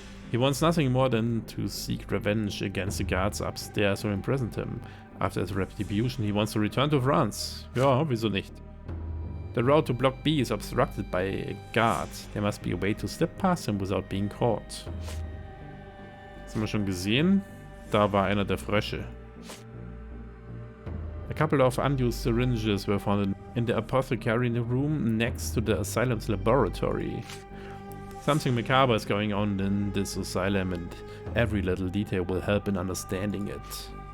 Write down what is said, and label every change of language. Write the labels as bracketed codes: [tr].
[en] He wants nothing more than to seek revenge against the guards upstairs who imprisoned him. After his retribution, he wants to return to France. [de] Ja, wieso nicht? [en] The road to Block B is obstructed by a guard. There must be a way to slip past him without being caught. [de] Das haben wir schon gesehen. Da war einer der Frösche. [en] A couple of unused syringes were found in the apothecary room next to the asylum's laboratory. Something macabre is going on in this asylum, and every little detail will help in understanding it.